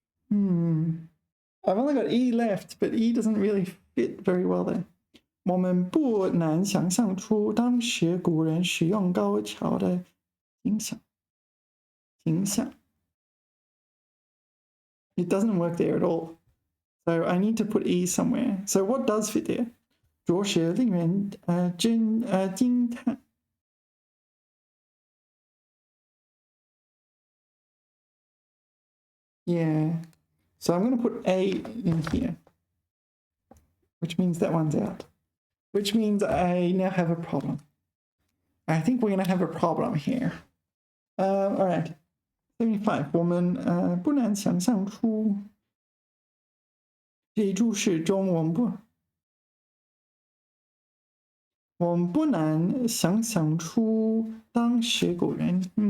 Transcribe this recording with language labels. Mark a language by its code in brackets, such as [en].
[en] I've only got E left, but E doesn't really fit very well there. [zh] 我们不难想象出当时古人使用高桥的形象。 [en] It doesn't work there at all. So I need to put E somewhere. So what does fit there? [zh] 着实令人惊叹。 [en] Yeah. So I'm going to put A in here, which means that one's out. Which means I now have a problem. I think we're going to have a problem here. All right. 75. [zh] 我们不难想象出这一注释中，我们不难想象出当时古人。